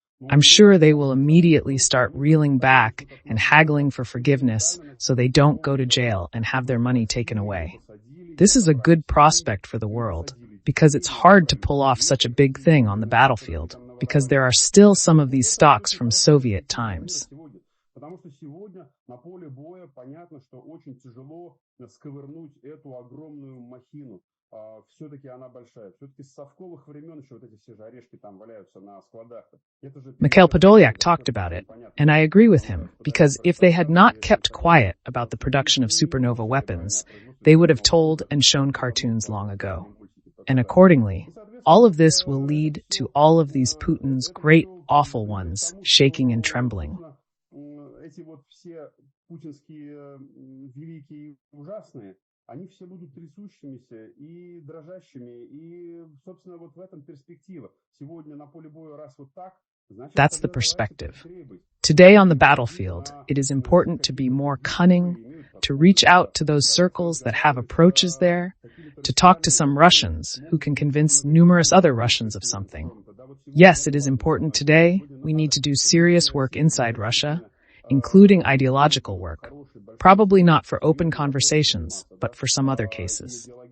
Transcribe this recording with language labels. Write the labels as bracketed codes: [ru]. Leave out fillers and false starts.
[en] I'm sure they will immediately start reeling back and haggling for forgiveness so they don't go to jail and have their money taken away. This is a good prospect for the world because it's hard to pull off such a big thing on the battlefield because there are still some of these stocks from Soviet times. [ru] Потому что сегодня на поле боя понятно, что очень тяжело сковырнуть эту огромную махину. Все-таки она большая. Все-таки с совковых времен еще вот эти все же орешки там валяются на складах. [en] Mikhail Podolyak talked about it, and I agree with him, because if they had not kept quiet about the production of supernova weapons, they would have told and shown cartoons long ago. And accordingly, all of this will lead to all of these Putin's great, awful ones shaking and trembling. [ru] Эти вот все путинские великие и ужасные, они все будут трясущимися и дрожащими, и, собственно, вот в этом перспектива. Сегодня на поле боя раз вот так, значит... [en] That's the perspective. Today on the battlefield, it is important to be more cunning, to reach out to those circles that have approaches there, to talk to some Russians who can convince numerous other Russians of something. Yes, it is important today. We need to do serious work inside Russia, including ideological work, probably not for open conversations, but for some other cases.